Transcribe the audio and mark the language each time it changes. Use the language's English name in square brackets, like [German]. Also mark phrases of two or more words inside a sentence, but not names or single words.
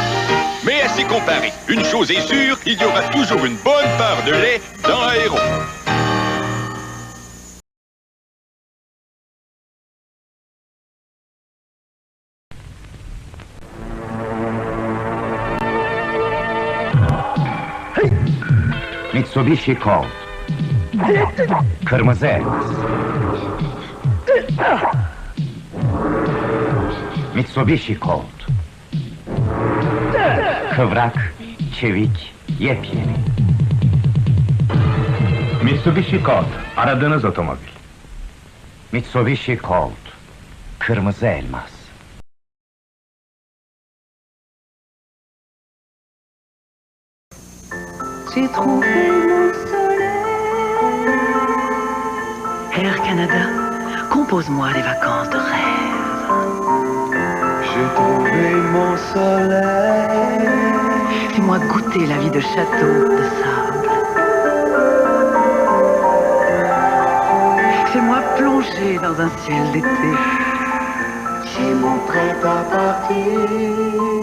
[French] Mais assez comparé, une chose est sûre, il y aura toujours une bonne part de lait dans Aéro. [Turkish] Mitsubishi Colt. Kırmızı elmas. Mitsubishi Colt. Kıvrak, çevik, yepyeni. Mitsubishi Colt. Aradığınız otomobil. Mitsubishi Colt. Kırmızı elmas. [French] J'ai trouvé mon soleil. Air Canada, compose-moi des vacances de rêve. J'ai trouvé mon soleil. Fais-moi goûter la vie de château, de sable. Fais-moi plonger dans un ciel d'été. J'ai mon prêt à partir.